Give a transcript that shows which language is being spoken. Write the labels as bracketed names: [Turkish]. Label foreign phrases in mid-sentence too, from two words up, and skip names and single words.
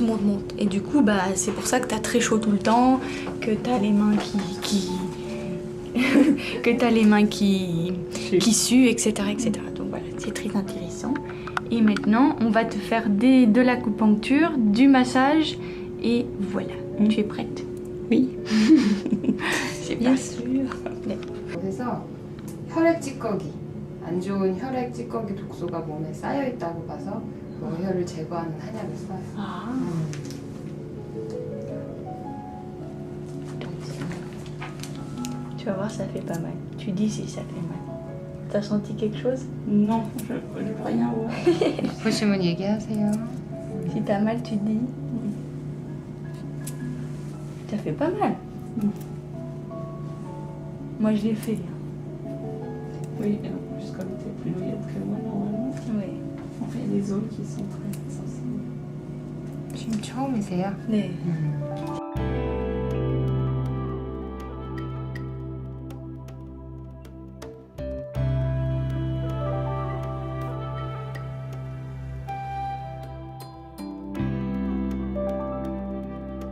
[French] Et du coup, bah, c'est pour ça que t'as très chaud tout le temps, que t'as les mains qui suent, etc., etc. Donc voilà, c'est très intéressant. Et maintenant, on va te faire de l'acupuncture, du massage, et voilà. Tu es prête? Oui. Bien sûr. [Korean] 그래서 혈액 찌꺼기, 안 좋은 혈액 찌꺼기 독소가 몸에 쌓여 있다고 봐서 모혈을 제거하는 한약을 써요. [French] Ah. Tu vas voir, ça fait pas mal. Tu dis si ça fait mal. T'as senti quelque chose? Non, je veux rien voir. [Korean] 보시면 얘기하세요. [French] Si t'as mal, tu dis. Ça fait pas mal. Moi, je l'ai fait. Oui, et en plus, comme t'es plus douillette que moi, normalement, Oui. on fait des zones qui sont très sensibles. [Korean] 지금 처음이세요? 네. [French] Il